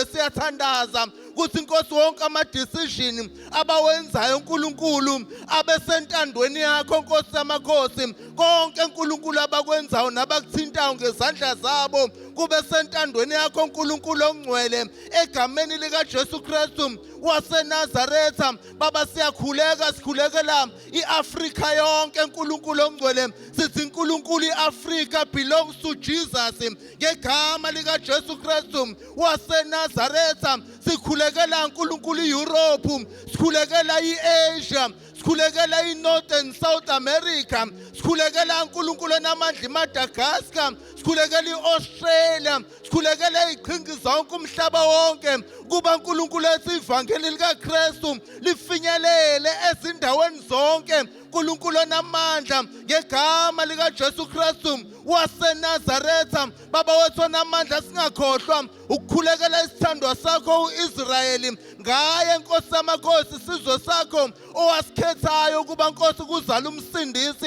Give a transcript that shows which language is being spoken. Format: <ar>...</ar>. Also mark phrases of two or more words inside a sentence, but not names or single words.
<zu>Siyathandaza ukuthi inkosi wonke ama-decision abawenzayo uNkulunkulu abesentandweni yakho Nkosi yamakhosi, konke uNkulunkulu abakwenzayo nabakuthintayo ngezandla zabo kube sentandweni yakho uNkulunkulu ongcwele, egameni likaJesu Kristu waseNazaretha. Baba siyakhuleka, sikhulekela iAfrika yonke uNkulunkulu ongcwele, sithi uNkulunkulu iAfrika</zu> <en>belongs to Jesus</en> <zu>ngegama likaJesu Kristu waseNazaretha. Sikhulekela uNkulunkulu iEurope, sikhulekela iAsia, sikhulekela iNorth and South America, sikhulekela uNkulunkulu namandla iMadagascar, sikhulekela iAustralia, sikhulekela iziqhingi zonke umhlaba wonke kuba uNkulunkulu ethi ivangeli likaKristu lifinyelele ezindaweni zonke. uNkulunkulu onamandla ngegama likaJesu Kristu waseNazaretha, Baba wethu onamandla, singakhohlwa ukukhulekela isithandwa sakho uIsrayeli, ngaye Nkosi yamakhosi isizwe sakho owasikhethayo ukuba Nkosi kuzala umsindisi.</zu>